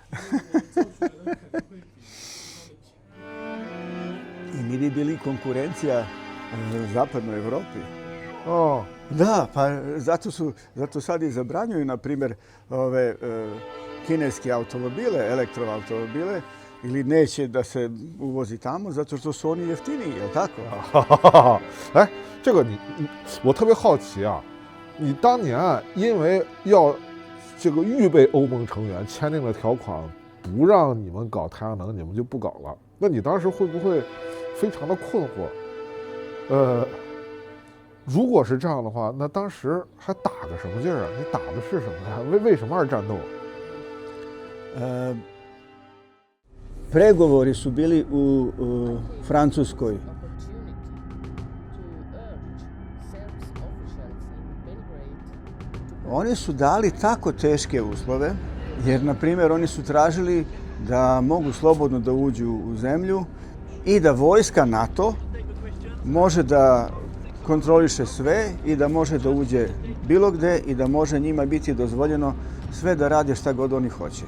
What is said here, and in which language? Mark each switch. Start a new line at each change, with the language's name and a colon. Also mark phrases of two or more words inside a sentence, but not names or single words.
Serbian: I mi bi bili konkurencija zapadnoj Evropi. Da, pa zato sad i zabranjuju, na primjer, ove kineske automobile, elektroautomobile, ili neće da se uvozi tamo, zato što su oni jeftiniji, je li tako?
Chinese: 哎，这个我特别好奇啊，你当年因为要这个预备欧盟成员，签订了条款，不让你们搞太阳能，你们就不搞了。那你当时会不会非常的困惑？如果是这样的话，那当时还打个什么劲儿啊？你打的是什么呀？为什么而战斗？
Serbian: Pregovori su bili u Francuskoj. Oni su dali tako teške uslove, jer, na primjer, oni su tražili da mogu slobodno da uđu u zemlju i da vojska NATO može da kontroliše sve i da može da uđe bilo gde i da može njima biti dozvoljeno sve da rade šta god oni hoće.